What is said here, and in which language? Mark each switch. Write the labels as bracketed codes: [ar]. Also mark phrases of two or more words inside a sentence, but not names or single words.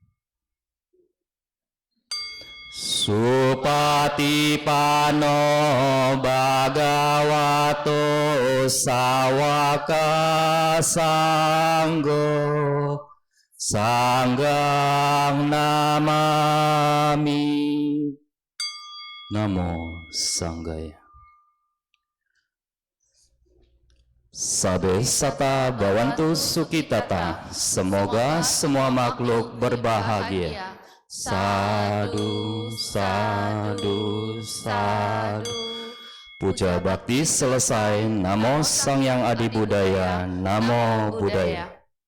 [pi] Supatipano Bhagavato Sawaka Sanggo Sanggang namami. Namo Sanggaya. Sabe sata bawantu sukitata. [id] Semoga semua makhluk berbahagia. [pi] Sadu, sadu, sadu. [id] Puja bakti selesai. [pi] Namo Sang Yang Adi Budaya. Namo Buddhaya.